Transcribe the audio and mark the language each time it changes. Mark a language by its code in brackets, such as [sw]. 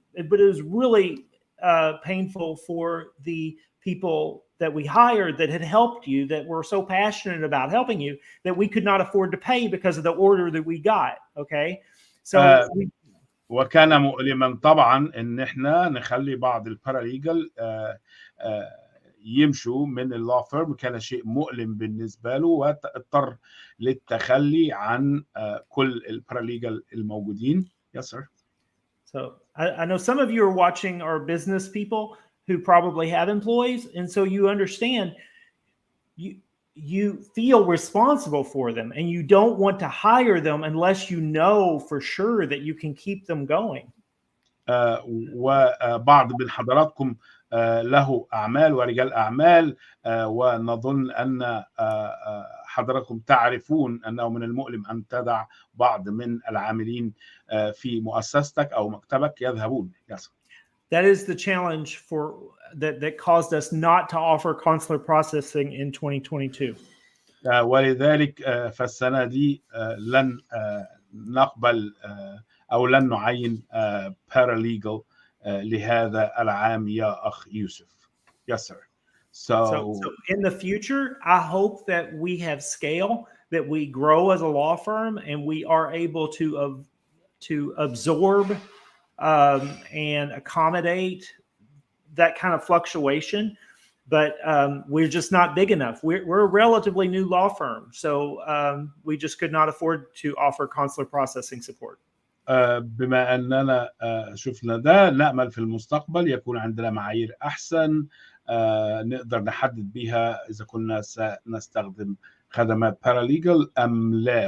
[en] But it was really painful for the people that we hired that had helped you, that were so passionate about helping you, that we could not afford to pay because of the order that we got. Okay, so. [ar] وكان مؤلما طبعا ان احنا نخلي بعض الباراليجل يمشوا من اللو فيرم، كان شيء مؤلم بالنسبه له واضطر للتخلي عن كل الباراليجل الموجودين. [en] Yes, sir. So I know some of you are watching are business people who probably have employees, and so you understand you feel responsible for them, and you don't want to hire them unless you know for sure that you can keep them going. [ar] وبعض من حضراتكم له أعمال ورجال أعمال، ونظن أن حضراتكم تعرفون أنه من المؤلم أن تدع بعض من العاملين في مؤسستك أو مكتبك يذهبون. Yes. [en] That is the challenge for that caused us not to offer consular processing in 2022. [ar] ولذلك فالسنة دي لن نقبل أو لن نعين paralegal لهذا العام يا أخ يوسف. [en] Yes, sir. So in the future, I hope that we have scale, that we grow as a law firm, and we are able to absorb and accommodate that kind of fluctuation. But we're just not big enough. We're a relatively new law firm, so we just could not afford to offer consular processing support. [ar] بما أننا شفنا ده، نأمل في المستقبل يكون عندنا معايير أحسن نقدر نحدد بها إذا كنا سنستخدم خدمات باراليجل أم لا.